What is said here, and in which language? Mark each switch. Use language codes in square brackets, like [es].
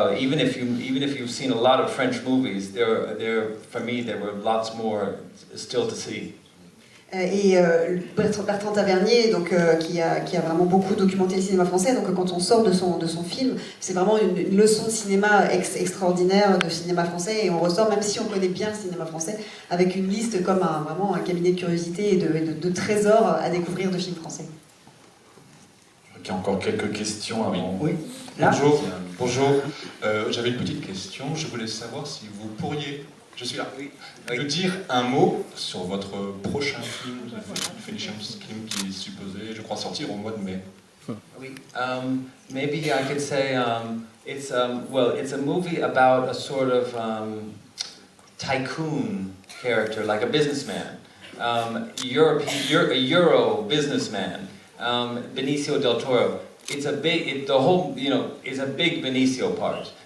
[en] Even if you've seen a lot of French movies, for me there were lots more still to see. [fr] Et Bertrand Tavernier, donc, qui a vraiment beaucoup documenté le cinéma français, donc quand on sort de son film, c'est vraiment une leçon de cinéma extraordinaire, de cinéma français, et on ressort, même si on connaît bien le cinéma français, avec une liste comme vraiment un cabinet de curiosité et de trésors à découvrir de films français. Il y a encore quelques questions avant. Oui. Là. Bonjour. J'avais une petite question. Je voulais savoir si vous pourriez, je suis là, me dire un mot sur votre prochain film, Finishing Film, qui est supposé, je crois, sortir au mois de mai. [en] Maybe I could say it's a movie about a sort of tycoon character, like a businessman, a Euro businessman. Benicio del Toro. It's a big, is a big Benicio part.